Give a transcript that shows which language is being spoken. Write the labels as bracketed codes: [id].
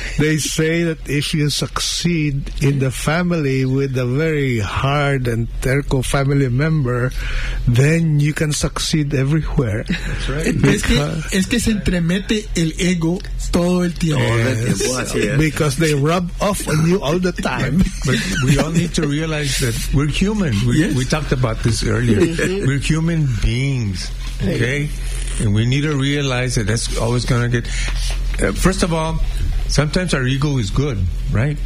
[en] They say that if you succeed in the family with a very hard and terco family member, then you can succeed everywhere. That's right. [es] Es que se entremete el ego todo el tiempo. [en] Yes. Yes. Because they rub off on you all the time. But we all need to realize that we're human. We talked about this earlier. Mm-hmm. We're human beings, okay? Hey. And we need to realize that that's always going to get... first of all, sometimes our ego is good, right?